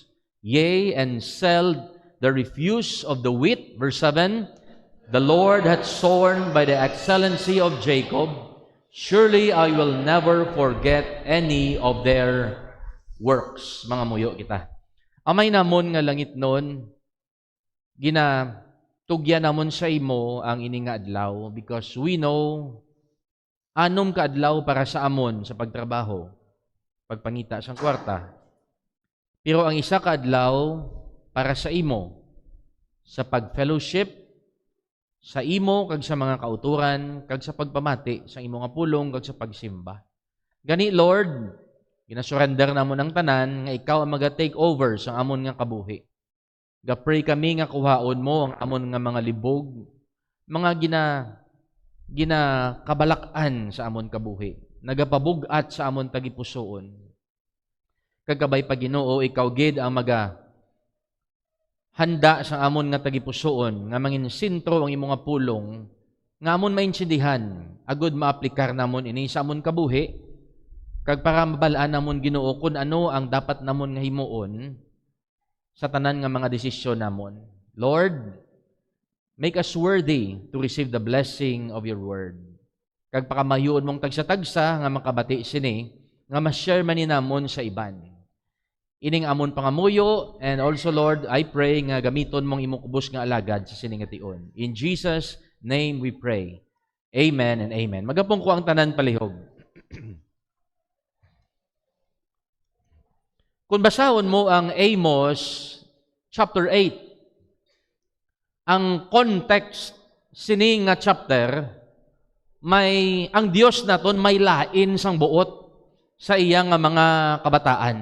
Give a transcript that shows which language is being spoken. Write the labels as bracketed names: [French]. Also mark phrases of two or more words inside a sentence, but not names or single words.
[English] Yea, and sell the refuse of the wheat. Verse 7, the Lord hath sworn by the excellency of Jacob, surely I will never forget any of their works. [Hiligaynon] Mga muyo kita. Amay namon nga langit nun, tugyan namon sa imo ang ini nga adlaw [English] because we know [Hiligaynon] anom ka adlaw para sa amon sa pagtrabaho, pagpangita sang kwarta. Pero ang isa ka adlaw para sa imo sa pagfellowship sa imo kag sa mga kauturan kag sa pagpamati sa imo nga pulong kag sa pagsimba. Gani Lord, ginasurrender namon ang tanan nga ikaw ang maga-take over sa amon nga kabuhi. Gapray kami nga kuhaon mo ang amon nga mga libog, mga ginakabalakan sa amon kabuhi, nagapabugat sa amon tagipusoon. Kagabay pa Ginoo, ikaw gid ang handa sa amon nga tagipusoon, nga mangin sentro ang imo nga pulong, nga amon maintindihan, agud maaplikar namon ini sa amon kabuhi, kag para mabalaan namon Ginoo kung ano ang dapat namon nga himuon sa tanan nga mga desisyon namon. [English] Lord, make us worthy to receive the blessing of your word. [Hiligaynon] Kag pakamayoon mong tagsa-tagsa nga makabati sini, nga ma-share man ni namon sa iban. Ining amon pangamuyo, [English] and also Lord, I pray [Hiligaynon] nga gamiton mong imong kubos nga alagad sa sining ation. [English] In Jesus' name we pray. Amen and amen. [Hiligaynon] Magapong ko ang tanan palihog. Kung basahon mo ang Amos chapter 8, ang context sining nga chapter, may ang Dios naton may lain sang buot sa iyang nga mga kabataan.